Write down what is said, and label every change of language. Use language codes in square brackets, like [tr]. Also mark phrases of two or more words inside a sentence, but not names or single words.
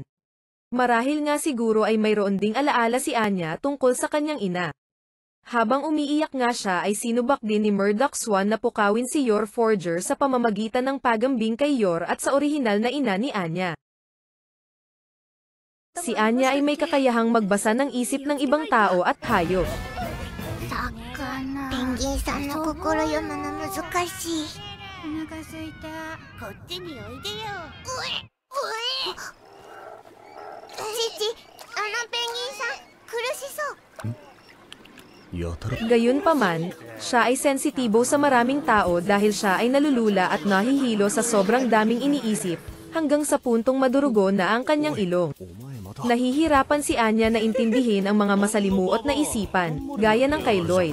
[tl] Marahil nga siguro ay mayroon ding alaala si Anya tungkol sa kanyang ina. Habang umiiyak nga siya ay sinubak din ni Murdoch Swan na pukawin si Yor Forger sa pamamagitan ng pagambing kay Yor at sa orihinal na ina ni Anya. Si Anya ay may kakayahang magbasa ng isip ng ibang tao at hayop. [ja] ペンギンさんの心読むの難しい。お腹すいた。こっちにおいでよ。うえ、父、あのペンギンさん苦しそう。 [tl] Gayunpaman, siya ay sensitibo sa maraming tao dahil siya ay nalulula at nahihilo sa sobrang daming iniisip, hanggang sa puntong madurugo na ang kanyang ilong. Nahihirapan si Anya na intindihin ang mga masalimuot na isipan, gaya ng kay Lloyd.